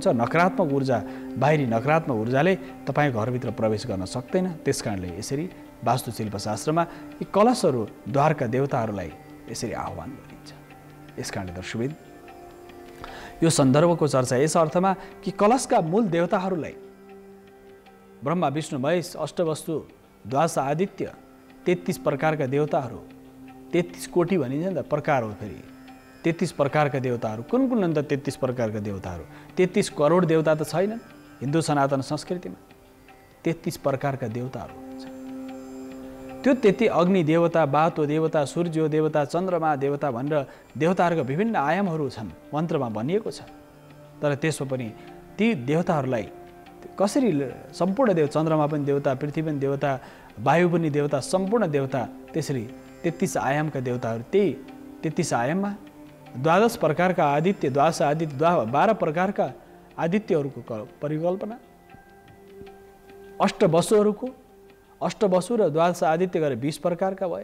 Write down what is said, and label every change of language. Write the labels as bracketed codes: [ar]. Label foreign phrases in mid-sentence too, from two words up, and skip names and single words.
[ne] नकारात्मक ऊर्जा, बाहिरी नकारात्मक ऊर्जाले तपाईँ घरभित्र प्रवेश गर्न सक्दैन। त्यसकारणले यसरी वास्तुशिल्पशास्त्रमा यी कलशहरू द्वारका देवताहरूलाई यसरी आह्वान गरिन्छ। यसकारणले दर्शकवृन्द यो सन्दर्भको चर्चा यस अर्थमा कि कलशका मूल देवताहरूलाई ब्रह्मा विष्णु महेश अष्टवस्तु द्वादश आदित्य 33 प्रकारका देवताहरू, 33 कोटि भनिन्छ नि त, प्रकार हो। फेरि 33 प्रकारका देवताहरू कुन कुन अन्त 33 प्रकारका देवताहरू? 33 करोड देवता त छैनन् हिन्दू सनातन संस्कृतिमा। 33 प्रकारका देवताहरू हुन्छ। त्यो 33 अग्नि देवता, बातो देवता, सूर्य देवता, चन्द्रमा देवता भनेर देवताहरूका विभिन्न आयामहरू छन्, मन्त्रमा भनिएको छ। तर त्यसमा पनि ती देवताहरूलाई कसरी सम्पूर्ण चन्द्रमा पनि देवता, पृथ्वी पनि देवता, वायु पनि देवता, सम्पूर्ण देवता, त्यसरी 33 आयामका देवताहरू, त्यही 33 आयाममा 12 प्रकारका आदित्य, 12 प्रकारका आदित्यहरूको परिकल्पना, अष्टवसु र 12 आदित्य गरेर 20 प्रकारका भए।